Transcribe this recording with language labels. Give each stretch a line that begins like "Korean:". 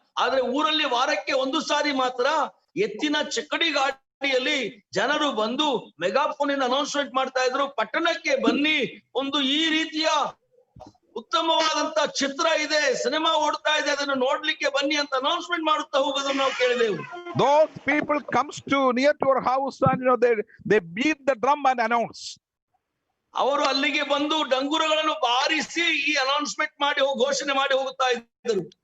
Kannada: ಆದ್ರೆ ಊರಲ್ಲಿ ವಾರಕ್ಕೆ 1 ಸಾರಿ ಮಾತ್ರ ಎತ್ತಿನ ಚಕ್ಕಡಿ ಗಾಡಿಯಲ್ಲಿ ಜನರು ಬಂದು ಮೆಗಾಫೋನಿಂದ ಅನೌನ್ಸ್ಮೆಂಟ್ ಮಾಡ್ತಾ ಇದ್ರು, ಪಟ್ಟಣಕ್ಕೆ ಬನ್ನಿ, ಒಂದು ಈ ರೀತಿಯ ಉತ್ತಮವಾದಂತ ಚಿತ್ರ ಇದೆ, ಸಿನಿಮಾ ಓಡ್ತಾ ಇದೆ, ಅದನ್ನು ನೋಡ್ಲಿಕ್ಕೆ ಬನ್ನಿ ಅಂತ ಅನೌನ್ಸ್ಮೆಂಟ್ ಮಾಡುತ್ತಾ ಹೋಗೋದನ್ನು ನಾವು ಕೇಳಿದೆವು.
English: Those people comes to near to our house and they beat the drum and announce.
Kannada: ಅವರು ಅಲ್ಲಿಗೆ ಬಂದು ಡಂಗುರಗಳನ್ನು ಬಾರಿಸಿ ಈ ಅನೌನ್ಸ್ಮೆಂಟ್ ಮಾಡಿ ಘೋಷಣೆ ಮಾಡಿ ಹೋಗುತ್ತಾ ಇದ್ದರು.